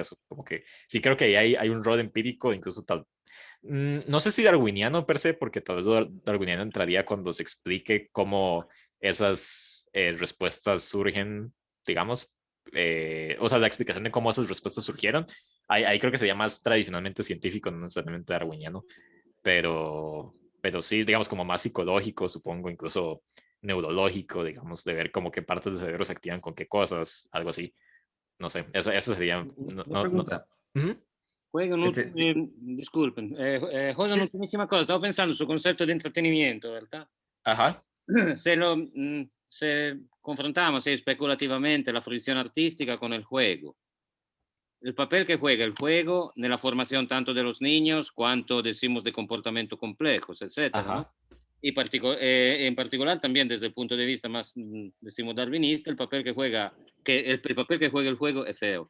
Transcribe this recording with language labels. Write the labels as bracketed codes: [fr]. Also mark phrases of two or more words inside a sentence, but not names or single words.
[es] eso, como que sí creo que ahí hay un rol empírico, incluso tal, no sé si darwiniano per se, porque tal vez darwiniano entraría cuando se explique cómo esas respuestas surgen, digamos, o sea, la explicación de cómo esas respuestas surgieron, ahí creo que sería más tradicionalmente científico, no necesariamente darwiniano, pero sí, digamos, como más psicológico, supongo, incluso neurológico, digamos, de ver como qué partes del cerebro se activan con qué cosas, algo así. No sé, eso sería... No, Una no, no. pregunta. Ujú. Este, Disculpen, José, [it] un'ultimissima cosa, stavo pensando sul concetto di intrattenimento, in realtà. [es] Ajá, Se confrontamos especulativamente la fruición artística con el juego, el papel que juega el juego en la formación tanto de los niños cuanto decimos de comportamiento complejos, etcétera, ¿no? ajá, Y en particular también desde el punto de vista más, decimos, darwinista, el papel que juega, el papel que juega el juego es feo.